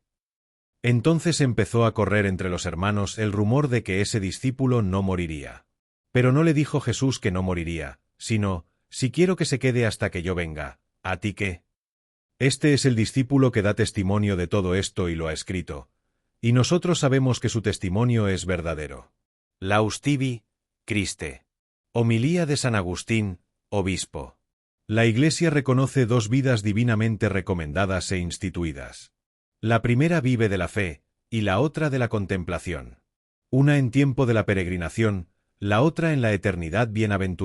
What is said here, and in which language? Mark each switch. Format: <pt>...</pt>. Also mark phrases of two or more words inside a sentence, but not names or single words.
<es>Entonces empezó a correr entre los hermanos el rumor de que ese discípulo no moriría. Pero no le dijo Jesús que no moriría, sino: Si quiero que se quede hasta que yo venga, ¿a ti qué? Este es el discípulo que da testimonio de todo esto y lo ha escrito, y nosotros sabemos que su testimonio es verdadero.</es> <la>Laus tibi, Christe.</la> <es>Homilía de San Agustín, obispo. La Iglesia reconoce dos vidas divinamente recomendadas e instituidas. La primera vive de la fe, y la otra de la contemplación. Una en tiempo de la peregrinación, la otra en la eternidad bienaventurada.</es>